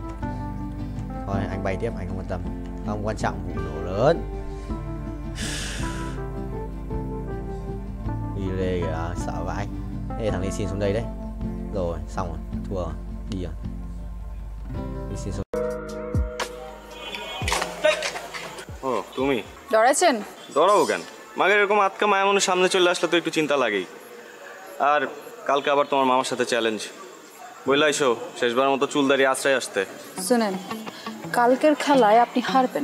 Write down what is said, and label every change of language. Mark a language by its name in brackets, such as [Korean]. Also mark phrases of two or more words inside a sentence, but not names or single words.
[Vietnamese] Thôi anh bay tiếp, anh không quan tâm. Không quan trọng vụ nổ lớn. Đi đây kìa, sợ vãi. Ê thằng đi xin xuống đây đấy. Rồi, xong rồi, thua rồi. Đi rồi. Đi xin xuống. [Bangla] ও তুমি ডরাইছেন? ডরাবো কেন? মাকে এরকম আটকা মায়া মনে সামনে চলে আসলে তো একটু চিন্তা লাগেই। আর কালকে আবার তোমার মামার সাথে চ্যালেঞ্জ। বললে আইসো শেষবার মতো চুলদারি আশ্রয় আসতে। শুনেন, কালকের খেলায় আপনি হারবেন।